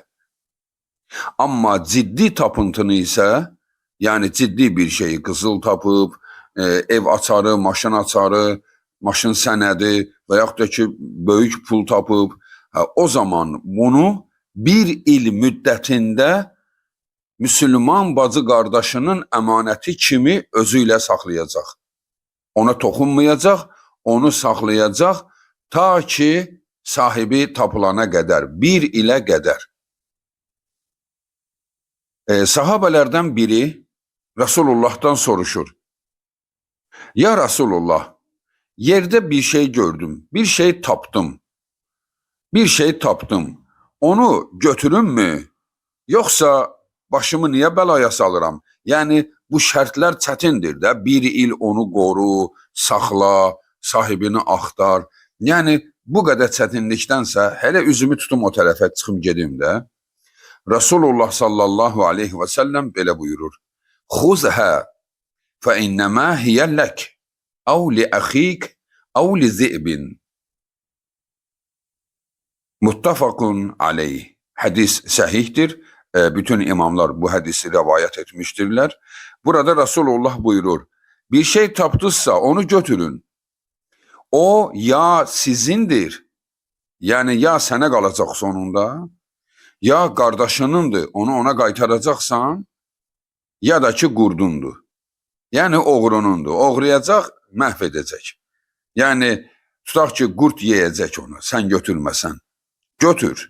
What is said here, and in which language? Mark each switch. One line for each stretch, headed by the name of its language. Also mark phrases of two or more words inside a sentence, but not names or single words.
Azerbaijani: Amma ciddi tapıntını isə, yəni ciddi bir şeyi qızıl tapıb, ev açarı, maşın açarı, maşın sənədi və yaxud da ki, böyük pul tapıb, o zaman bunu bir il müddətində Müslüman bacı qardaşının əmanəti kimi özü ilə saxlayacaq. Ona toxunmayacaq, onu saxlayacaq ta ki sahibi tapılana qədər, bir ilə qədər. Sahabələrdən biri Resulullah'tan soruşur.
Turkish: Ya Resulullah, yerde bir şey gördüm,
Azerbaijani: bir şey tapdım. Bir şey tapdım. Onu götürüm mü?
Turkish: Yoksa başımı niye belaya salıram?
Azerbaijani: Yani bu şərtlər çətindir də. Bir il onu qoru, saxla, sahibini axtar. Yəni bu qədər çətinlikdənsə hələ üzümü tutum o tərəfə çıxım gedim də. Resulullah
Arabic: صلى الله عليه وسلم
Azerbaijani: belə buyurur.
Arabic: خذها فإنما هي لك أو لأخيك أو للذئب. متفق عليه.
Azerbaijani: Hadis səhihdir.
Turkish: Bütün imamlar bu hadisi rivayet etmiştirler.
Azerbaijani: Burada Resulullah buyurur. Bir şey taptıysa onu götürün. O ya sizindir. Yani ya sənə qalacaq sonunda, ya qardaşınındır, onu ona qaytaracaqsan, ya da ki qurdundur. Yani oğrunundur. Oğrayacaq, məhv edəcək. Yani tutaq ki qurd yeyəcək onu, sən götürməsən. Götür.